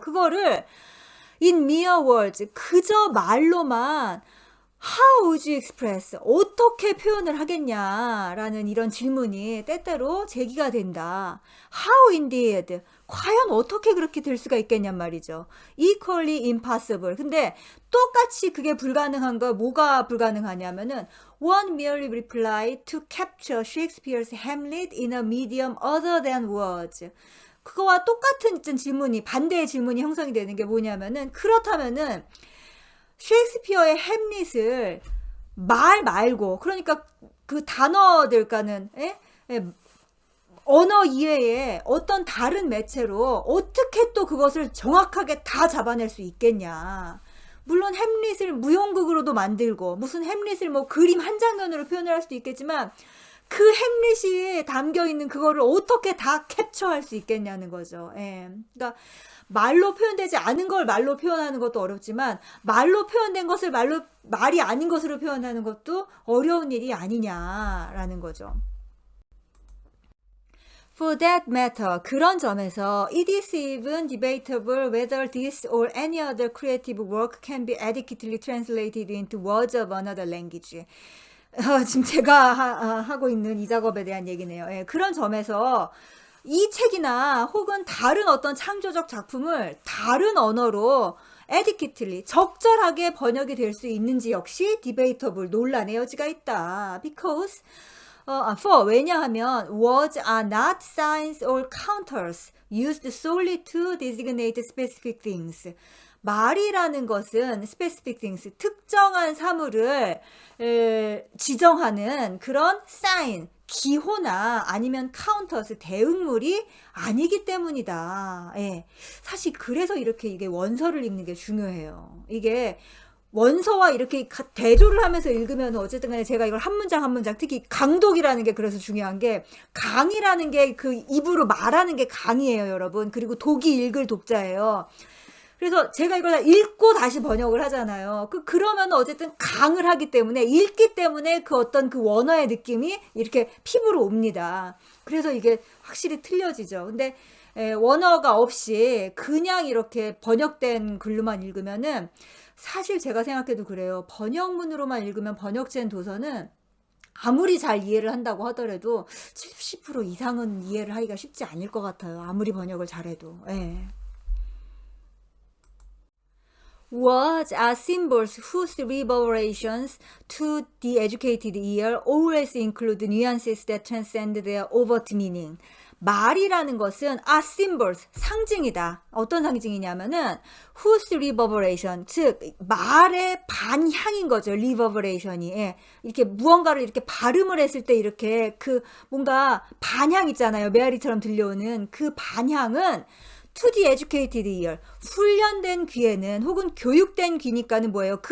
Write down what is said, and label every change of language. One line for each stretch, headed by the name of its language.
Korean: 그거를
English: in mere words,
Korean: 그저 말로만
English: how would you express,
Korean: 어떻게 표현을 하겠냐라는 이런 질문이 때때로 제기가 된다.
English: How indeed,
Korean: 과연 어떻게 그렇게 될 수가 있겠냔 말이죠.
English: Equally impossible.
Korean: 근데 똑같이 그게 불가능한 거 뭐가 불가능하냐면은
English: one merely reply to capture Shakespeare's Hamlet in a medium other than words.
Korean: 그거와 똑같은 질문이, 반대의 질문이 형성이 되는 게 뭐냐면은, 그렇다면은 셰익스피어의 햄릿을 말 말고, 그러니까 그 단어들과는 언어 이외에 어떤 다른 매체로 어떻게 또 그것을 정확하게 다 잡아낼 수 있겠냐. 물론 햄릿을 무용극으로도 만들고 무슨 햄릿을 뭐 그림 한 장면으로 표현을 할 수도 있겠지만 그 햄릿이 담겨 있는 그거를 어떻게 다 캡처할 수 있겠냐는 거죠. 예. 그러니까 말로 표현되지 않은 걸 말로 표현하는 것도 어렵지만 말로 표현된 것을 말이 아닌 것으로 표현하는 것도 어려운 일이 아니냐라는 거죠.
English: For that matter,
Korean: 그런 점에서
English: it is even debatable whether this or any other creative work can be adequately translated into words of another language.
Korean: 지금 제가 하고 있는 이 작업에 대한 얘기네요. 예, 그런 점에서 이 책이나 혹은 다른 어떤 창조적 작품을 다른 언어로 adequately, 적절하게 번역이 될 수 있는지 역시 debatable, 논란의 여지가 있다.
English: Because for,
Korean: 왜냐하면
English: words are not signs or counters used solely to designate specific things.
Korean: 말이라는 것은 specific things, 특정한 사물을 지정하는 그런 sign, 기호나 아니면 counters, 대응물이 아니기 때문이다. 예. 사실 그래서 이렇게 이게 원서를 읽는 게 중요해요. 이게 원서와 이렇게 대조를 하면서 읽으면 어쨌든 간에 제가 이걸 한 문장 한 문장, 특히 강독이라는 게 그래서 중요한 게, 강이라는 게 그 입으로 말하는 게 강이에요, 여러분. 그리고 독이 읽을 독자예요. 그래서 제가 이걸 다 읽고 다시 번역을 하잖아요. 그러면 어쨌든 강을 하기 때문에, 읽기 때문에 그 어떤 그 원어의 느낌이 이렇게 피부로 옵니다. 그래서 이게 확실히 틀려지죠. 근데 원어가 없이 그냥 이렇게 번역된 글로만 읽으면은, 사실 제가 생각해도 그래요. 번역문으로만 읽으면 번역된 도서는 아무리 잘 이해를 한다고 하더라도 70% 이상은 이해를 하기가 쉽지 않을 것 같아요. 아무리 번역을 잘해도. 예.
English: Words are symbols whose reverberations to the educated ear always include nuances that transcend their overt meaning.
Korean: 말이라는 것은
English: are symbols,
Korean: 상징이다. 어떤 상징이냐면은
English: whose reverberation,
Korean: 즉 말의 반향인 거죠. reverberation이. 예. 이렇게 무언가를 이렇게 발음을 했을 때 이렇게 그 뭔가 반향 있잖아요. 메아리처럼 들려오는 그 반향은
English: to the educated ear,
Korean: 훈련된 귀에는, 혹은 교육된 귀니까는 뭐예요?